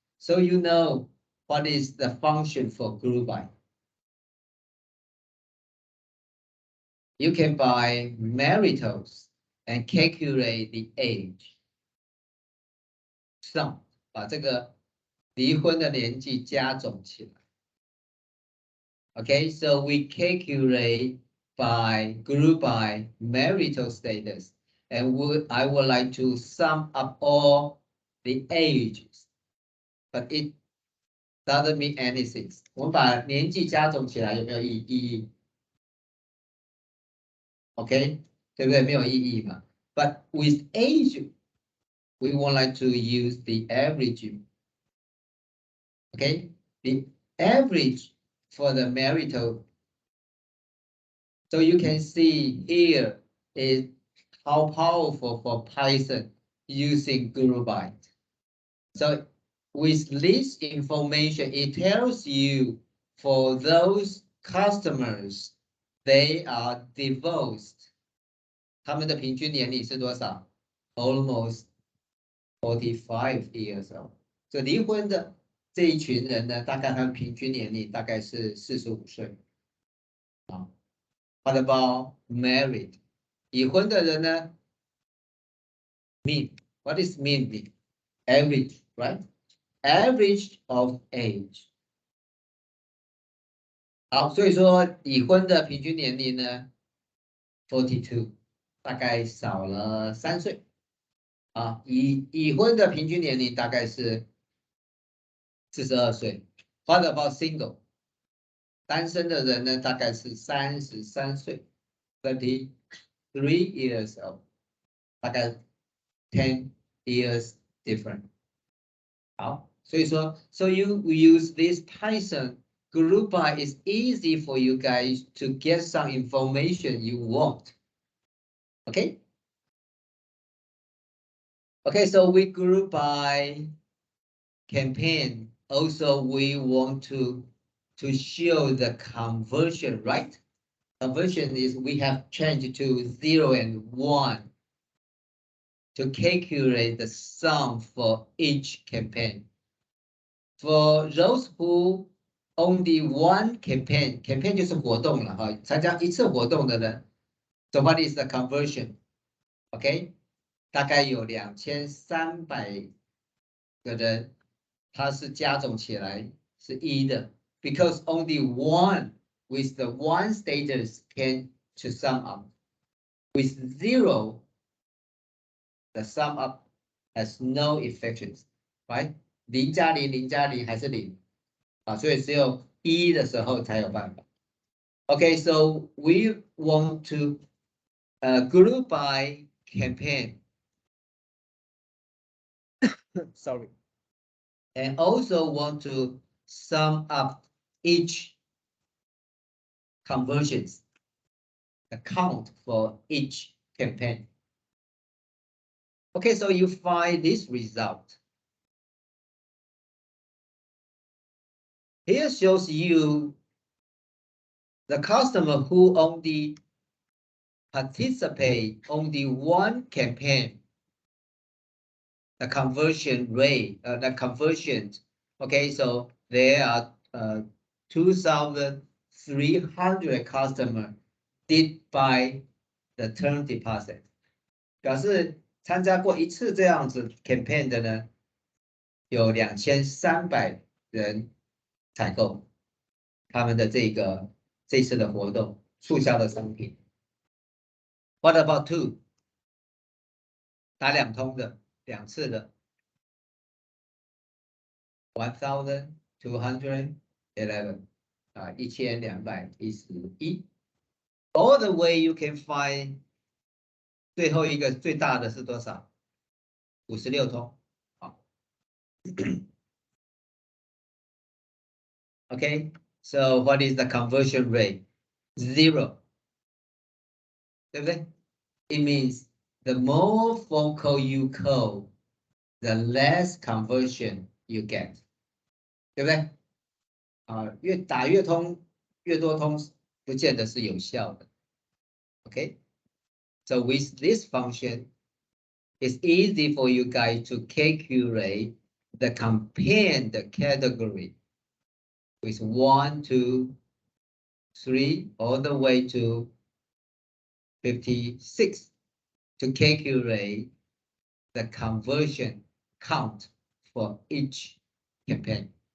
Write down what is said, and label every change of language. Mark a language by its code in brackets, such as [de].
[en] So you know what is the function for group by. You can buy maritals and calculate the age. [zh] Sum 把这个离婚的年纪加总起来。 [en] Okay, so we calculate by group by marital status, and I would like to sum up all the ages, but it doesn't mean anything. [zh] 我们把年纪加总起来有没有意义？ OK， 对不对？没有意义嘛。 [en] But with age, we would like to use the average. Okay, the average for the marital. So you can see here is how powerful for Python using group by. So with this information, it tells you for those customers, they are divorced. [zh] 他们的平均年龄是多少 ？ [en] Almost 45 years old. [zh] 所以离婚的这一群人呢，大概他们平均年龄大概是45岁。 [en] 啊 ，What about married? [zh] 已婚的人呢 [en] ？Mean. What is mean? Average, right? Average of age. [zh] 好，所以说已婚的平均年龄呢 ，42， 大概少了3岁。啊，已婚的平均年龄大概是42岁。 [en] What about single？ [zh] 单身的人呢，大概是33岁 ， [en] 33 years old， [zh] 大概 [en] 10 years different。 [zh] 好，所以说 [en] ，so you use this Python group by is easy for you guys to get some information you want. Okay. Okay, so we group by campaign. Also, we want to show the conversion, right? Conversion is we have changed to 0 and 1 to calculate the sum for each campaign. For those who only one campaign [zh] 就是活动了哈，参加一次活动的人。 [en] So what is the conversion? Okay. [zh] 大概有2300个人，它是加总起来是1的 [en] ，because only one with the one status can to sum up. With 0, the sum up has no effects, right? [zh] 0加0， 0加0还是0啊，所以只有1的时候才有办法。 [en] Okay, so we want to group by campaign. Sorry. And also want to sum up each conversions, the count for each campaign. Okay, so you find this result. Here shows you the customer who only participate only one campaign, the conversion rate, the conversions. Okay, so there are 2,300 customers did buy the term deposit. [zh] 表示参加过一次这样子 campaign 的呢，有2300人采购他们的这次的活动促销的商品。 [en] What about two？ [zh] 打2通的2次的 1,211 1211 [en] All the way you can find [zh] 最后一个最大的是多少？56通。好。 [en] Okay, so what is the conversion rate? [zh] 0， 对不对？ [en] It means the more phone call you call, the less conversion you get， [zh] 对不对？越打越通，越多通，不见得是有效的。 [en] Okay, so with this function, it's easy for you guys to calculate the campaign category with 1, 2, 3, all the way to 56 to calculate the conversion count for each campaign.